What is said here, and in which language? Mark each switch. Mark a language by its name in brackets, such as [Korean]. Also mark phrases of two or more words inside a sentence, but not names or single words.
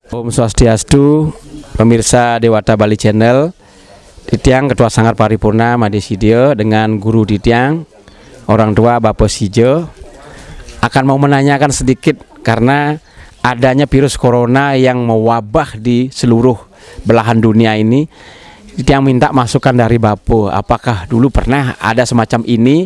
[Indonesian] Swastiastu, pemirsa Dewata Bali Channel. Ditiang Ketua Sanggar Paripurna Madesidio dengan Guru Ditiang, orang tua Bapak Sijo, akan mau menanyakan sedikit karena adanya virus corona yang mewabah di seluruh belahan dunia ini. Ditiang minta masukan dari Bapo, apakah dulu pernah ada semacam ini?